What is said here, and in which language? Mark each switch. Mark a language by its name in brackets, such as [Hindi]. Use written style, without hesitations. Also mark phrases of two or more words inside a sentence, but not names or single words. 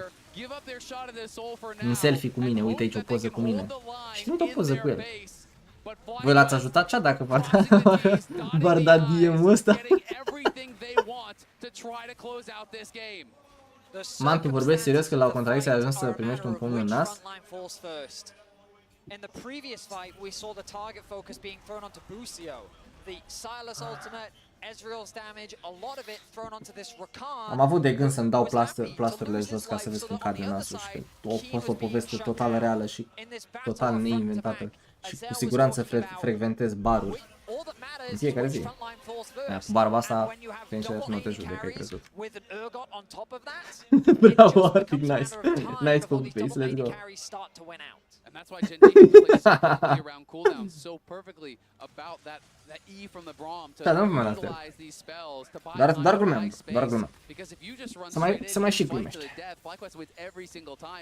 [Romanian] Un selfie cu mine, uite aici o poză cu mine. Și nu o poză cu el. Voi l-ați ajutat cea dacă v-ar da DM-ul ăsta? Mantu, vorbesc serios că la o contradicție ai ajuns să primești un pumn în nas? [English] In the previous fight, we saw the target focus being thrown onto Busio. The Silas ultimate, Ezreal's damage, a lot of it thrown onto this Rakan. [Romanian] Am avut de gând să-mi dau plasturile jos ca să vezi cum cade nasul și că a fost o poveste total reală și total neinventată. Și cu siguranță frecventez baruri în fiecare zi. Cu barba asta, sincer, nu te judec, ai crezut. Bravo, Artic, [English] nice. Nice copy-paste, let's go. And that's why GENG plays so around cooldowns so perfectly about that E from the Braum to utilize these spells to buy time space. Because if you just run straight into the death, FlyQuest wins every single time.